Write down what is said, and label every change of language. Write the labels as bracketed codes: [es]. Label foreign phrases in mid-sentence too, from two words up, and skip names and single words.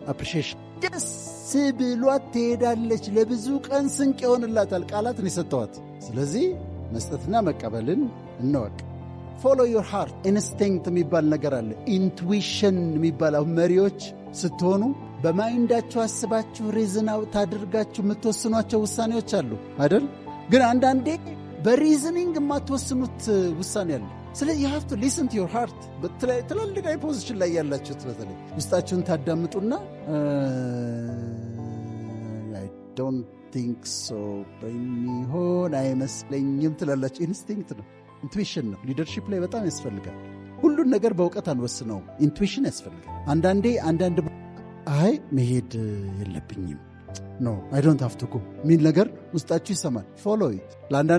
[am] አፕሪሺዬሽን። ደስ ብሏት ትሄዳለች። ለብዙ ቀን ስንቅ ይሆንላታል። ቃላት ነው የሰጠዋት። ስለዚህ መስጠትና መቀበልን እንወቅ። [en] follow your heart። [am] ኢንስቲንክት የሚባል ነገር አለ። ኢንቱዊሽን የሚባል መሪዎች ስትሆኑ በማይንዳችሁ አስባችሁ [en] reason out [am] አድርጋችሁ የምትወስኗቸው ውሳኔዎች አሉ አይደል? ግን አንዳንዴ በሪዝኒንግ የማትወስኑት ውሳኔ አለ። ስለዚህ [en] you have to listen to your heart። [am] ትላልቅ ፖዚሽን ላይ ያላችሁት በተለይ ውስጣችሁን ታዳምጡና [en] I don't think so [am] በሚሆን አይመስለኝም ትላላችሁ። ኢንስቲንክት ነው፣ ኢንቱዊሽን ነው። ሊደርሺፕ ላይ በጣም ያስፈልጋል። ሁሉን ነገር በእውቀት አንወስነውም። ኢንቱዊሽን ያስፈልጋል። አንዳንድ አይ መሄድ የለብኝም [en] no I don't have to go [am] ሚል ነገር ውስጣችሁ ይሰማል። [en] follow it። [am] ለአንዳንድ